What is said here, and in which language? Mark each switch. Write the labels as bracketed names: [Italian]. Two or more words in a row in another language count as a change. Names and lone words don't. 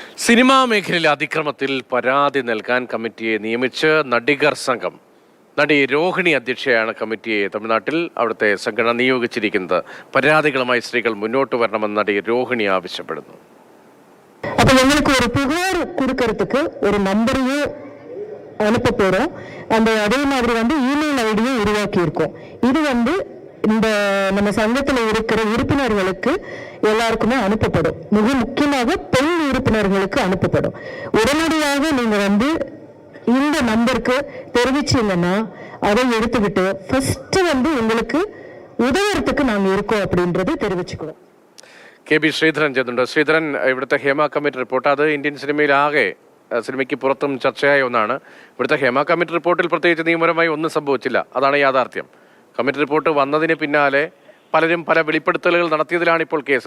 [Malayalam] സിനിമാ മേഖലയിലെ അതിക്രമത്തിൽ പരാതി നൽകാൻ കമ്മിറ്റിയെ നിയമിച്ച് നടിഗർ സംഘം. നടി രോഹിണി അധ്യക്ഷയാണ് കമ്മിറ്റിയെ തമിഴ്നാട്ടിൽ അവിടുത്തെ സംഘടന നിയോഗിച്ചിരിക്കുന്നത്. പരാതികളുമായി സ്ത്രീകൾ മുന്നോട്ട് വരണമെന്ന് നടി രോഹിണി ആവശ്യപ്പെടുന്നു. [Tamil] அப்போ எங்களுக்கு ஒரு புகார் கொடுக்கறதுக்கு ஒரு நம்பரையும் அனுப்ப போறோம். அதே மாதிரி [English] email ID-um [Tamil] உருவாக்கி இருக்கோம். இது இந்த நம்ம சங்கத்தில் இருக்கிற உறுப்பினர்களுக்கு எல்லாருக்குமே அனுப்பப்படும். மிக முக்கியமாக பெண் உறுப்பினர்களுக்கு அனுப்பப்படும். உடனடியாக நீங்க இந்த நம்பருக்கு தெரிவிச்சீங்கன்னா அதை எடுத்துக்கிட்டு ஃபர்ஸ்ட் உங்களுக்கு உதவுறதுக்கு நாங்க இருக்கோம் அப்படின்றது தெரிவிச்சுக்கிறோம். [Malayalam] കെ.ബി. ശ്രീധരൻ ചേർന്നുണ്ട്. ശ്രീധരൻ, ഇവിടുത്തെ ഹേമ [English] committee report [Malayalam] അത് ഇന്ത്യൻ സിനിമയിലാകെ സിനിമയ്ക്ക് പുറത്തും ചർച്ചയായ ഒന്നാണ്. ഇവിടുത്തെ ഹേമ [English] committee report-il [Malayalam] പ്രത്യേകിച്ച് നിയമപരമായി ഒന്നും സംഭവിച്ചില്ല. അതാണ് യാഥാർത്ഥ്യം. [English] committee report [Malayalam] വന്നതിന് പിന്നാലെ പലരും പല വെളിപ്പെടുത്തലുകൾ നടത്തിയതിലാണ് ഇപ്പോൾ കേസ്.